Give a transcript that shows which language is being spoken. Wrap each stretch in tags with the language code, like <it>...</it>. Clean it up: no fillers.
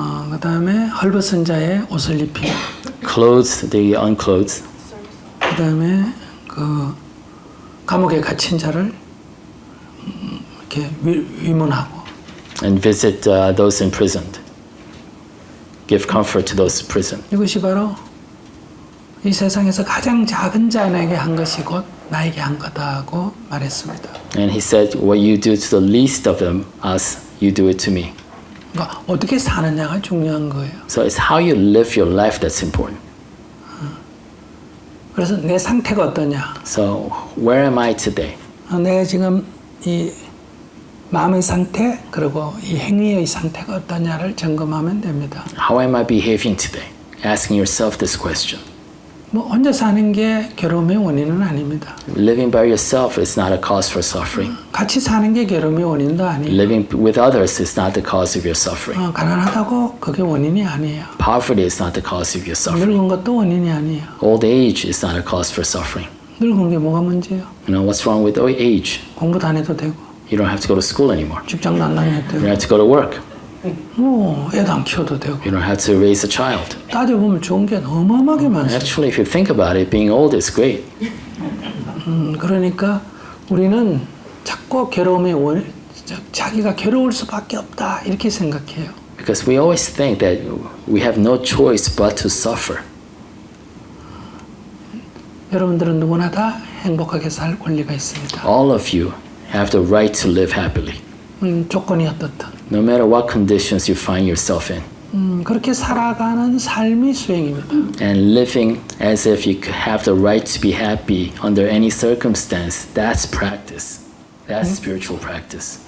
<ko>그 다음에 헐벗은 자의 옷을 입히고</ko> <en>clothe the unclothed,</en> <ko>그 다음에 그 감옥에 갇힌 자를 이렇게 위문하고</ko> <en>and visit those imprisoned. Give comfort to those in prison.</en> <ko>이것이 바로 이 세상에서 가장 작은 자에게 한 것이 곧 나에게 한 거다고 말했습니다.</ko> <en>And he said, what you do to the least of them, us, you do it to me.</en> <ko>그러니까 어떻게 사느냐가 중요한 거예요.</ko> <en>So it's how you live your life that's important.</en> <ko>그래서 내 상태가 어떠냐?</ko> <en>So where am I today?</en> <ko>내가 지금 이 마음의 상태 그리고 이 행위의 상태가 어떠냐를 점검하면 됩니다.</ko> <en>How am I behaving today? Asking yourself this question.</en> <ko>뭐 혼자 사는 게 괴로움의 원인은 아닙니다.</ko> <en>Living by yourself is not a cause for suffering.</en> <ko>같이 사는 게 괴로움의 원인도 아니에요.</ko> <en>Living with others is not the cause of your suffering.</en> <ko>가난하다고 그게 원인이 아니에요.</ko> <en>Poverty is not the cause of your suffering.</en> <ko>늙은 것도 원인이 아니에요.</ko> <en>Old age is not a cause for suffering.</en> <ko>늙은 게 뭐가 문제예요?</ko> <en>You know, what's wrong with age?</en> <ko>공부도 안 해도 되고</ko> <en>You don't have to go to school anymore.</en> <ko>직장도 안 다녀도</ko> <en>You don't have to go to work.</en> <ko>애도 안 키워도 되고</ko> <en>You don't have to raise a child.</en> <ko>따져보면 좋은 게 어마어마하게 많습니다.</ko> <en>Actually, if you think about it, being old is great.</en> <ko>그러니까 우리는 자꾸 괴로움의 원인, 자기가 괴로울 수밖에 없다 이렇게 생각해요.</ko> <en>Because we always think that we have no choice but to suffer.</en> <ko>여러분들은 누구나 다 행복하게 살 권리가 있습니다.</ko> <en>All of you have the right to live happily,</en> <ko>조건이 어떻든</ko> <en>no matter what conditions you find yourself in. 그렇게 살아가는 삶이 수행입니다. And living as if you could have the right to be happy under any circumstance, that's practice. That's spiritual practice.</en>